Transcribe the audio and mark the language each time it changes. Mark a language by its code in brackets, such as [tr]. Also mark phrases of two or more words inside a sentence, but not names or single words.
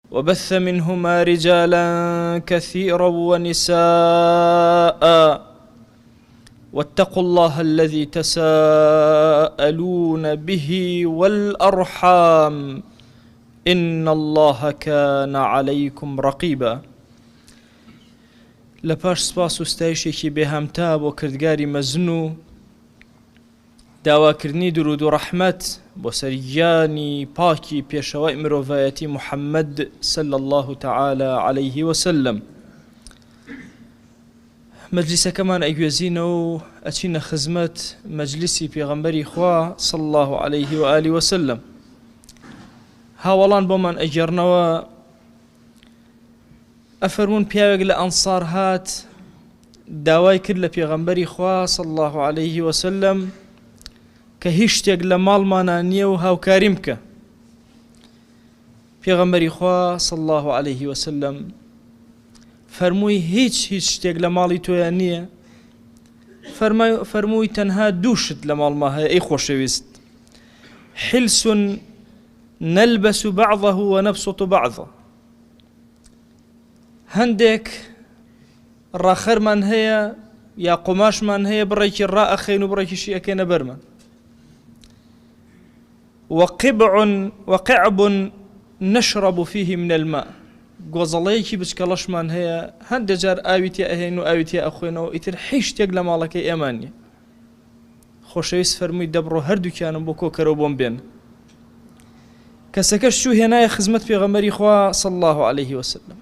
[ar] وبث منهما رجالا كثيرا ونساء واتقوا الله الذي تساءلون به والأرحام إن الله كان عليكم رقيبا. [ckb] لپاش سپاس و ستایشێکی بێهەمتا بۆ کردگاری مەزن و داواکردنی درود و ڕەحمەت بۆ سەرگیانی پاکی پێشەوای مرۆڤایەتی محەممەد [ar] صلی الله تعالى عليه وسلم. [ckb] مەجلیسەکەمان ئەگوێزینەوە و ئەچینە خزمەت مەجلیسی پێغەمبەری خوا [ar] صلی الله عليه وآله وسلم. [ckb] هاوڵان بۆمان ئەگێڕنەوە ئەفەرمون پیاوێک لە ئەنسار هات داوای کرد لە پێغەمبەری خوا [ar] صلی الله عليه وسلم [ckb] کە هیچ شتێک لە ماڵمانە نییە و هاوکاریم بکە. پێغەمبەری خوا [ar] صلی الله عليه وسلم [ckb] فەرمووی هیچ شتێک لە ماڵی تۆیان نییە. فەرمووی تەنها دوو شت لە ماڵما هەیە ئەی خۆشەویست، [ar] حلس نلبس بعضه ونبسط بعضه. [ckb] هەندێک ڕاخەرمان هەیە یا قوماشمان هەیە بڕێکی ڕائەخێن و بڕێکیشی ئەکەنە بەرمان. [ar] وقعب نشرب فيه من الماء. [ckb] گۆزەڵەیەکی بچکەڵەشمان هەیە هەندێک جار ئاویتێ ئەهێن و ئاویتێ ئەخوێنەوە ئیتر هیچ شتێک لە ماڵەکەی ئێمان نییە. خۆشەویست فەرمووی دەبڕۆ هەردووکیانم بۆ کۆکەرەوە بۆم بێن. کەسەکەش چوو هێنایە خزمەت پێغەمبەری خوا [ar] صلی الله عليه وسلم.